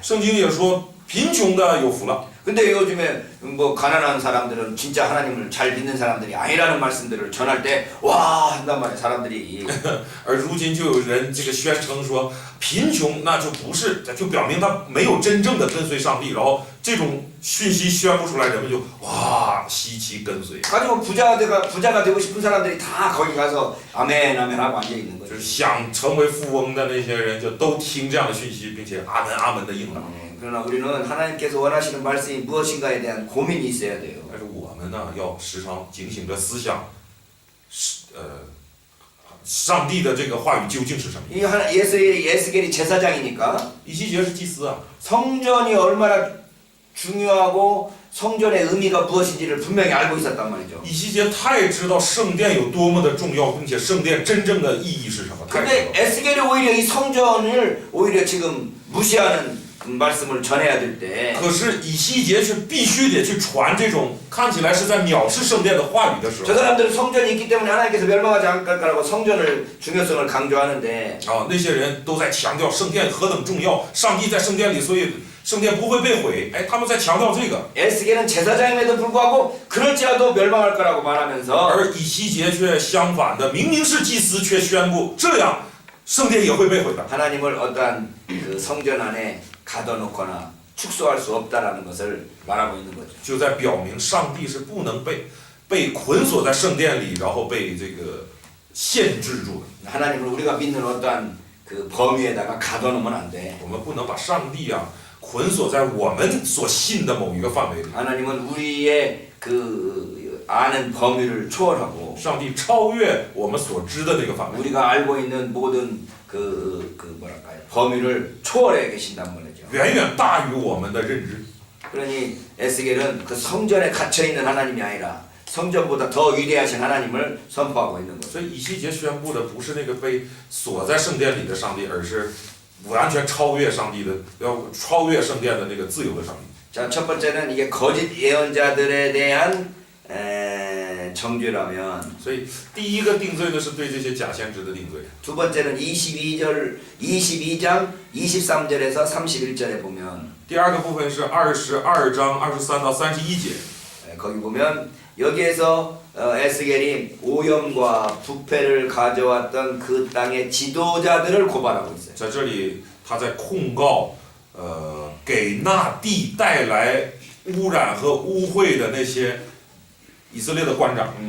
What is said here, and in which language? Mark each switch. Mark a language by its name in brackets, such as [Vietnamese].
[Chinese] 圣经也说贫穷的有福了。 [Korean] 근데 요즘에 뭐 가난한 사람들은 진짜 하나님을 잘 믿는 사람들이 아니라는 말씀들을 전할 때 와 한단 말이야 사람들이 [Chinese] 而如今就有人这个宣称说，贫穷那就不是，就表明他没有真正的跟随上帝，然后这种讯息宣布出来，人们就哇稀奇跟随。 [Korean] 가지고 부자가 되고 싶은 사람들이 다 거기 가서 아멘 아멘 하고 앉아 있는 [Chinese] 就 [Korean] 거죠. [Chinese] 是想成为富翁的那些人，就都听这样的讯息，并且阿门阿门的应了。 [Korean] 그러나 우리는 하나님께서 원하시는 말씀이 무엇인가에 대한 고민이 있어야 돼요. [Chinese] 但是我们呢，要时常警醒着思想，上帝的这个话语究竟是什么。 [Korean] 이 하나 예스겔이 제사장이니까 [Chinese] 以西结是祭司啊， [Korean] 성전이 얼마나 중요하고 성전의 의미가 무엇인지를 분명히 알고 있었단 말이죠. [Chinese] 以西结太知道圣殿有多么的重要，并且圣殿真正的意义是什么，太知 [Korean] 근데 [Chinese] 道。 [Korean] 에스겔이 오히려 이 성전을 오히려 지금 무시하는 말씀을 전해야 될 때 [Chinese] 可是以西结却必须得去传这种看起来是在藐视圣殿的话语的时 [Korean] 저 [Chinese] 候， [Korean] 사람들은 성전이 있기 때문에 하나님께서 멸망하지 않을 거라고 성전을 중요성을 강조하는데 [Chinese] 啊，那些人都在强调圣殿何等重要，上帝在圣殿里，所以圣殿不会被毁。哎，他们在强调这个， [Korean] 에스겔은 제사장임에도 불구하고 그럴지라도 멸망할 거라고 말하면서 [Chinese] 而以西结却相反的，明明是祭司，却宣布这样圣殿也会被毁的。 [Korean] 하나님을 어떠한 그 성전 안에 가둬놓거나 축소할 수 없다라는 것을 말하고 있는 거죠. [Chinese] 就在表明上帝是不能被捆锁在圣殿里，然后被这个限制住的。 [Korean] 하나님을 우리가 믿는 어떠한 그 범위에다가 가둬놓으면 안 돼. [Chinese] 我们不能把上帝啊捆锁在我们所信的某一个范围里。 [Korean] 하나님은 우리의 그 아는 범위를 초월하고 [Chinese] 上帝超越我们所知的那个范围， [Korean] 우리가 알고 있는 모든 그 뭐랄까요 범위를 초월해 계신단 말이죠. [Chinese] 远远大于我们的认知。 [Korean] 그러니 에스겔은 그 성전에 갇혀 있는 하나님이 아니라 성전보다 더 위대하신 하나님을 선포하고 있는 거죠. [Chinese] 所以以西结宣布的不是那个被锁在圣殿里的上帝，而是完全超越上帝的，要超越圣殿的那个自由的上帝。 [Korean] 자, 첫 번째는 이게 거짓 예언자들에 대한 정죄라면 [Chinese] 所以第一个定罪呢是对这些假先知的定罪。 [Korean] 두 번째는 22장 23절에서 31절에 보면 [Chinese] 第二个部分是22章23到31节， [Korean] 거기 보면 여기에서 에스겔이 오염과 부패를 가져왔던 그 땅의 지도자들을 고발하고 있어요. [Chinese] 在这里他在控告，给那地带来污染和污秽的那些以色列的官长，